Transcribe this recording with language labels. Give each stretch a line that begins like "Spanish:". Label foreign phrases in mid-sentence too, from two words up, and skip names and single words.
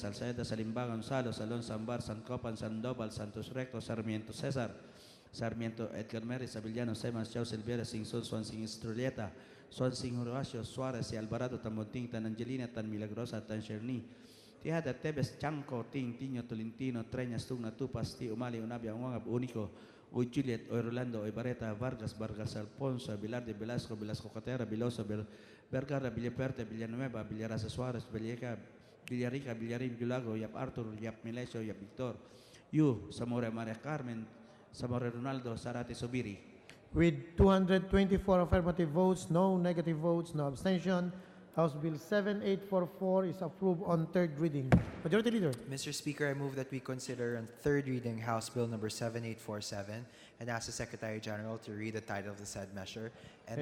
English: Salceda, Salimba, Gonzalo, Salón, Sambar, San Copan, Sandoval, Santos Recto, Sarmiento, César, Sarmiento, Edgar Meris, Avellano, Semas, Chau, Silvera, Singson, Swansing, Estrelleta, Swansing, Horacio, Suarez, y Alvarado, Tamonting, Tan Angelina, Tan Milagrosa, Tan Cherny, Tijada, Tebes, Chanco, Ting, Tiño, Tolentino, Treñas, Tugna, Tupas, Ti, Umali, Unabia, Ungab, Único, Uy Juliet, Oy Rolando, Oy Barreta, Vargas, Vargas Alfonso, Bilarde, Velasco, Velasco Catera, Biloso, Vergara, Villaperte, Villanueva, Villarasa Suarez, Villarica, Villarín, Villago, Yap Arthur, Yap Milesio, Yap Victor, Yu, Zamora Maria Carmen, Zamora Ronaldo, Sarate Sobiri. With 224 affirmative votes, no negative votes, no abstention, House Bill 7844 is approved on third reading. Majority Leader. Mr. Speaker, I move that we consider on third reading House Bill number 7847 and ask the Secretary General to read the title of the said measure and